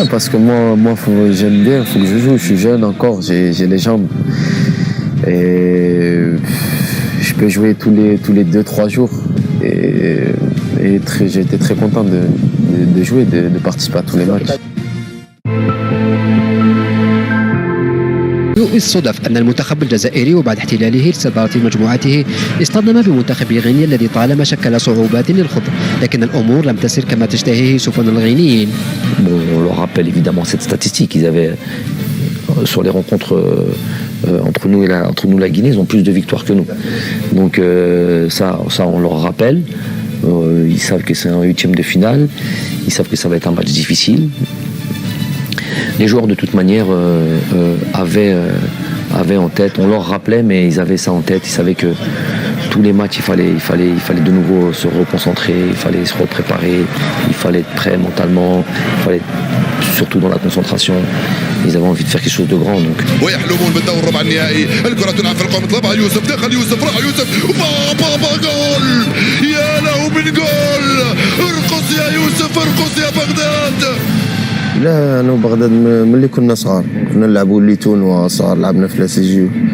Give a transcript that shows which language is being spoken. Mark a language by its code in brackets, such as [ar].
[fr] Ouais, parce que moi j'aime bien, il faut que je joue, je suis jeune encore, j'ai les jambes. Et je peux jouer tous les 2-3 jours. Et j'ai été très content de jouer, de participer à tous les matchs. [ar] الصدف أن المنتخب الجزائري وبعد احتلاله لصدارة مجموعته اصطدم بمنتخب غينيا الذي طالما شكل صعوبات للخوض لكن الأمور لم تسر كما تشتهيه سفن الغينيين. [fr] On leur rappelle évidemment cette statistique. Ils avaient sur les rencontres entre nous et la Guinée, ils ont plus de victoires que nous. Donc ça on leur rappelle. Ils savent que c'est un 8e de finale. Ils savent que ça va être un match difficile. Les joueurs de toute manière avaient en tête, on leur rappelait, mais ils avaient ça en tête. Ils savaient que tous les matchs, il fallait de nouveau se reconcentrer, il fallait se repréparer, il fallait être prêt mentalement, il fallait surtout dans la concentration. Ils avaient envie de faire quelque chose de grand. Donc. [ar] ويحلمون بالدور ربع النهائي، الكرة تلعب في القائم طلبها يوسف، دخل يوسف، راح يوسف، جول! يا له من جول! ارقص يا بغداد. لا انا وبغداد ملي كنا صغار كنا نلعبوا ليتون وصغار لعبنا في لاسيجيو.